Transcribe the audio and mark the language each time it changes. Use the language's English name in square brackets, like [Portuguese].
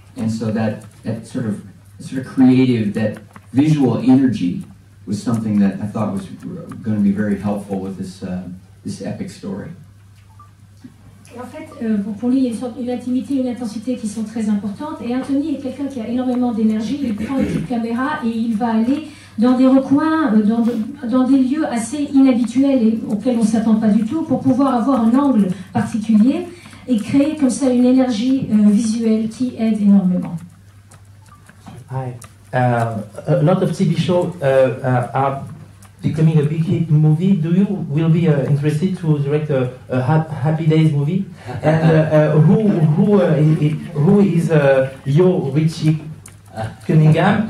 [English] And so that sort of creative, that visual energy was something that I thought was going to be very helpful with this epic story. [French] Et en fait, pour lui, il y a une intimité, une intensité qui sont très importantes. Et Anthony est quelqu'un qui a énormément d'énergie. Il prend une petite caméra et il va aller dans des recoins, dans des lieux assez inhabituels et auxquels on ne s'attend pas du tout, pour pouvoir avoir un angle particulier et créer comme ça une énergie visuelle qui aide énormément. [English] Hi. A lot of TV shows are becoming a big hit movie. Will be interested to direct a Happy Days movie? And who is your Richie Cunningham?